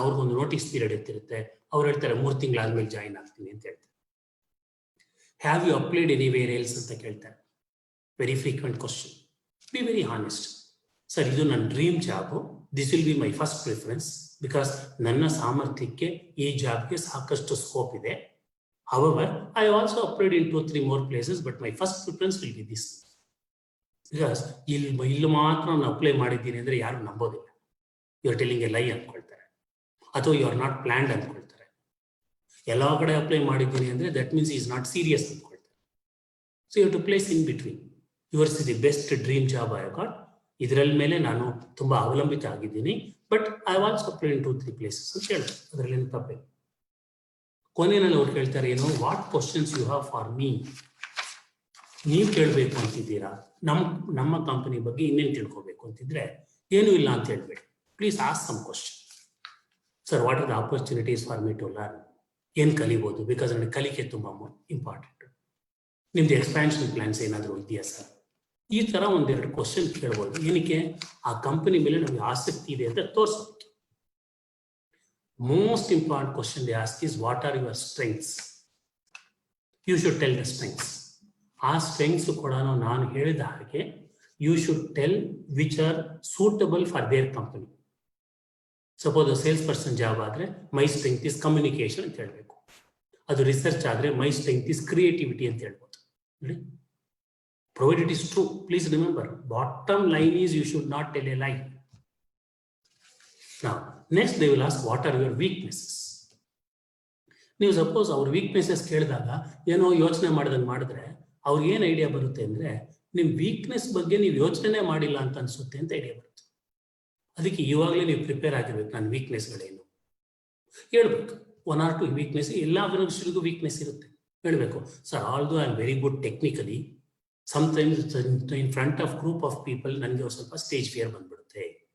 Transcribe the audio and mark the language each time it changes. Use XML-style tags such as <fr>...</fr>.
<kn>ಅವ್ರಿಗೊಂದು notice period ಇರ್ತಿರುತ್ತೆ. ಅವ್ರು ಹೇಳ್ತಾರೆ 3 ತಿಂಗಳಾದ್ಮೇಲೆ ಜಾಯಿನ್ ಆಗ್ತೀನಿ ಅಂತ ಹೇಳ್ತಾರೆ.</kn> <en>have you applied anywhere else</en> <kn>ಅಂತ ಕೇಳ್ತಾರೆ.</kn> <en>Very frequent question. Be very honest.</en> <kn>Sir, ಇದು ನನ್ನ dream job,</kn> <en>this will be my first preference because</en> <kn>ನನ್ನ ಸಾಮರ್ಥ್ಯಕ್ಕೆ ಈ ಜಾಬ್ಗೆ ಸಾಕಷ್ಟು ಸ್ಕೋಪ್ ಇದೆ.</kn> <en>However, I also applied in 2-3 more places, but my first preference will be this. Because</en> <kn>ಇಲ್ಲಿ ಮಾತ್ರ ನಾನು ಅಪ್ಲೈ ಮಾಡಿದ್ದೀನಿ ಅಂದರೆ ಯಾರು ನಂಬೋದಿಲ್ಲ.</kn> <en>you are telling a lie</en> <kn>ಅಂದ್ಕೊಳ್ತಾರೆ, ಅಥವಾ</kn> <en>You are not planned ಅಂದ್ಕೊಳ್ತಾರೆ.</en> <kn>ಎಲ್ಲ ಕಡೆ ಅಪ್ಲೈ ಮಾಡಿದ್ದೀನಿ ಅಂದರೆ</kn> <en>that means is not serious</en> <kn>ಅಂದ್ಕೊಳ್ತಾರೆ.</kn> <en>So you have to place in between. Yours is the best dream job I got.</en> <kn>ಇದರಲ್ಲಿ ಮೇಲೆ ನಾನು ತುಂಬ ಅವಲಂಬಿತ ಆಗಿದ್ದೀನಿ,</kn> <en>but I also applied in 2-3 places</en> <kn>ಅಂತ ಹೇಳ್ತಾರೆ. ಅದರಲ್ಲೇನು ತಪ್ಪಿಲ್ಲ. ಕೊನೆಯಲ್ಲಿ ಅವ್ರು ಕೇಳ್ತಾರೆ, ಏನು,</kn> <en>What questions you have for me?</en> <kn>ನೀವು ಕೇಳಬೇಕು ಅಂತಿದ್ದೀರಾ, ನಮ್ಮ ಕಂಪನಿ ಬಗ್ಗೆ ಇನ್ನೇನು ತಿಳ್ಕೋಬೇಕು ಅಂತಿದ್ರೆ ಏನೂ ಇಲ್ಲ ಅಂತ ಹೇಳ್ಬೇಡಿ.</kn> <en>Please ask some question. Sir, what are the opportunities for me to learn?</en> <kn>ಏನು ಕಲಿಬೋದು? ಬಿಕಾಸ್ ನನಗೆ ಕಲಿಕೆ ತುಂಬ ಇಂಪಾರ್ಟೆಂಟ್. ನಿಮ್ದು ಎಕ್ಸ್ಪ್ಯಾನ್ಷನ್ ಪ್ಲಾನ್ಸ್ ಏನಾದರೂ ಇದೆಯಾ ಸರ್? ಈ ಥರ 1-2 ಕ್ವಶನ್ ಕೇಳ್ಬೋದು. ಏನಕ್ಕೆ? ಆ ಕಂಪನಿ ಮೇಲೆ ನಮಗೆ ಆಸಕ್ತಿ ಇದೆ ಅಂತ ತೋರಿಸೋದು.</kn> <en>Most important question they ask is, what are your strengths? You should tell the strengths.</en> <kn>ಆ ಸ್ಟ್ರೆಂಗ್ಸ್ ಕೂಡ ನಾನು ಹೇಳಿದ ಹಾಗೆ</kn> <en>you should tell which are suitable for their company. Suppose sales person job ಆದರೆ my strength is communication</en> <kn>ಅಂತ ಹೇಳಬೇಕು.</kn> <en>ಅದು ರಿಸರ್ಚ್ ಆದರೆ my strength is creativity</en> <kn>ಅಂತ ಹೇಳ್ಬೋದು. ನೋಡಿ,</kn> <en>provided it is true, please remember, bottom line is you should not tell a lie. Now, next they will ask, what are your weaknesses?</en> <kn>ನೀವು suppose ಅವ್ರ weaknesses ಕೇಳಿದಾಗ ಏನೋ ಯೋಚನೆ ಮಾಡಿದ್ರೆ ಅವ್ರಿಗೆ ಏನು ಐಡಿಯಾ ಬರುತ್ತೆ ಅಂದರೆ, ನಿಮ್ಮ ವೀಕ್ನೆಸ್ ಬಗ್ಗೆ ನೀವು ಯೋಚನೆ ಮಾಡಿಲ್ಲ ಅಂತ ಅನ್ಸುತ್ತೆ ಅಂತ ಐಡಿಯಾ ಬರುತ್ತೆ. ಅದಕ್ಕೆ ಇವಾಗಲೇ ನೀವು ಪ್ರಿಪೇರ್ ಆಗಿರ್ಬೇಕು. ನನ್ನ ವೀಕ್ನೆಸ್ಗಳೇನು ಹೇಳ್ಬೇಕು. 1 or 2 ವೀಕ್ನೆಸ್, ಎಲ್ಲ ಮನುಷ್ಯರಿಗೂ ವೀಕ್ನೆಸ್ ಇರುತ್ತೆ. ಹೇಳಬೇಕು, sir,</kn> <en>although I am very good technically, sometimes in front of group of people</en> <kn>ನನಗೆ ಸ್ವಲ್ಪ ಸ್ಟೇಜ್ ಫಿಯರ್ ಬಂದ್ಬಿಡುತ್ತೆ.</kn>